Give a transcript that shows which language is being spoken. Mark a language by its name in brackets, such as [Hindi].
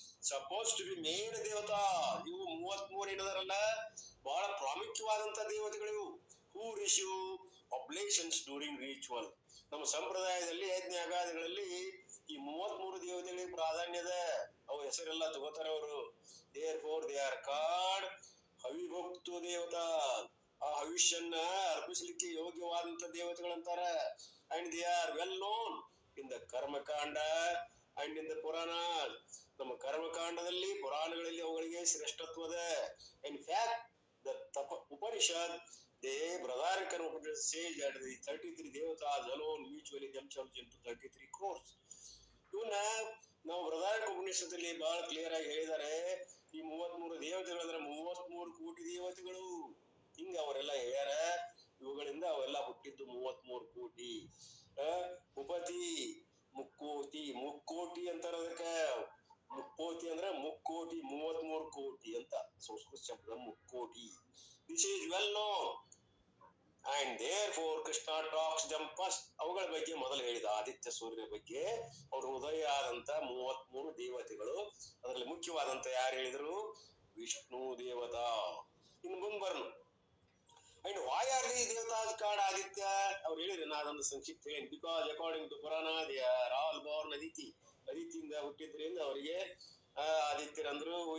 [English] Suppose to be main ದೇವತಾ. [Kannada] ಇವು 33 ಏನದಾರಲ್ಲ ಬಹಳ ಪ್ರಾಮುಖ್ಯವಾದಂತ ದೇವತೆಗಳು. [English] Who receive oblations during ritual. [Kannada] ನಮ್ಮ ಸಂಪ್ರದಾಯದಲ್ಲಿ ಯಜ್ಞ ಯಾಗಾದಿಗಳಲ್ಲಿ ಈ 33 ದೇವತೆಗಳಿಗೆ ಪ್ರಾಧಾನ್ಯದ. ಅವ್ರ ಹೆಸರೆಲ್ಲ ತಗೋತಾರ ಅವರು. [English] therefore they are called ಹವಿಭಕ್ತು ದೇವತಾ. [Kannada] ಆ ಹವಿಷ್ಯನ್ನ ಅರ್ಪಿಸಲಿಕ್ಕೆ ಯೋಗ್ಯವಾದಂತ ದೇವತೆಗಳಂತಾರ. [English] And they are well known in the ಕರ್ಮಕಾಂಡ and in the Purana. [Kannada] ನಮ್ಮ ಕರ್ಮಕಾಂಡದಲ್ಲಿ ಪುರಾಣಗಳಲ್ಲಿ ಅವುಗಳಿಗೆ ಶ್ರೇಷ್ಠತ್ವದ. [English] In fact the Upanishad they Bradharika Upanishad says that the 33 devatas alone mutually themselves into 33 crores. [Kannada] ಇವನ್ನ ನಾವು ಬೃಹದಾರಣ್ಯಕ ಉಪನಿಷತ್ತಲ್ಲಿ ಬಹಳ ಕ್ಲಿಯರ್ ಆಗಿ ಹೇಳಿದ್ದಾರೆ. ಈ 33 ದೇವತೆಗಳಂದ್ರೆ 33 ಕೋಟಿ ದೇವತೆಗಳು. ಹಿಂಗ ಅವರೆಲ್ಲ ಹೇಳ್ಯಾರ. ಇವುಗಳಿಂದ ಅವೆಲ್ಲ ಹುಟ್ಟಿದ್ದು 33 ಕೋಟಿ. ಉಪತಿ ಮುಕ್ಕೋಟಿ, ಮುಕ್ಕೋಟಿ ಅಂತಾರ ಅದಕ್ಕ. ಮುಕ್ಕೋಟಿ ಅಂದ್ರೆ ಮುಕ್ಕೋಟಿ, 33 ಕೋಟಿ ಅಂತ ಸಂಸ್ಕೃತ ಶಬ್ದ ಮುಕ್ಕೋಟಿ. [English] This is well known. And therefore Krishna talks them first. [Kannada] ಅವುಗಳ ಬಗ್ಗೆ ಮೊದಲು ಹೇಳಿದ. ಆದಿತ್ಯ ಸೂರ್ಯನ ಬಗ್ಗೆ ಅವರು ಉದಯ ಆದಂತ 33 ದೇವತೆಗಳು. ಅದರಲ್ಲಿ ಮುಖ್ಯವಾದಂತ ಯಾರು ಹೇಳಿದ್ರು? ವಿಷ್ಣು ದೇವತಾ. ಇನ್ನು ಮುಂದೆ burn. [English] And why are these devatas called Aditya? [Kannada] ಅವ್ರು ಹೇಳಿದ್ರು, ನಾ ಅದೊಂದು ಸಂಕ್ಷಿಪ್ತ ಹೇಳಿ. [English] Because according to Purana they are all born Aditi. [Kannada] ಅದಿತಿಯಿಂದ ಹುಟ್ಟಿದ್ರಿಂದ ಅವರಿಗೆ ಆದಿತ್ಯರಂದ್ರು.